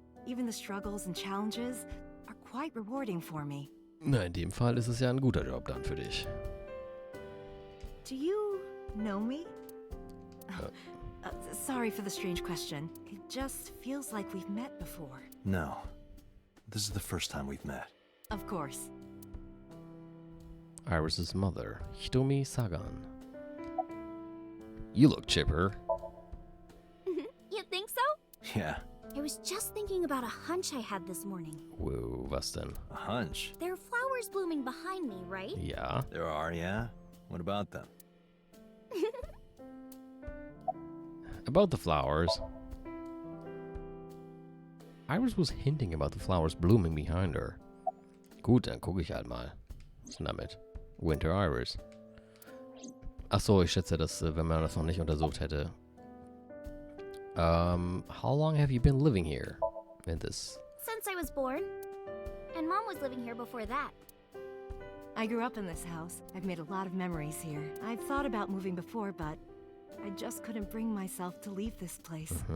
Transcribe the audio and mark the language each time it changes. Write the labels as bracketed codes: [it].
[en] Even the struggles and challenges are quite rewarding for me. [de] Na, in dem Fall ist es ja ein guter Job dann für dich. [en] Do you know me? Sorry for the strange question. It just feels like we've met before. No. This is the first time we've met. Of course. Iris's mother, Hitomi Sagan. You look chipper. You think so? Yeah, I was just thinking about a hunch I had this morning. [de] Whoa, was denn? [en] a hunch. There are flowers blooming behind me, right? [de] Ja. [en] There are, yeah? What about them? About the flowers. Iris was hinting about the flowers blooming behind her. [de] Gut, dann gucke ich halt mal. Was ist denn damit? Winter Iris. Ach so, ich schätze, dass, wenn man das noch nicht untersucht hätte. [en] How long have you been living here? In this? Since I was born. And Mom was living here before that. I grew up in this house. I've made a lot of memories here. I've thought about moving before, but I just couldn't bring myself to leave this place.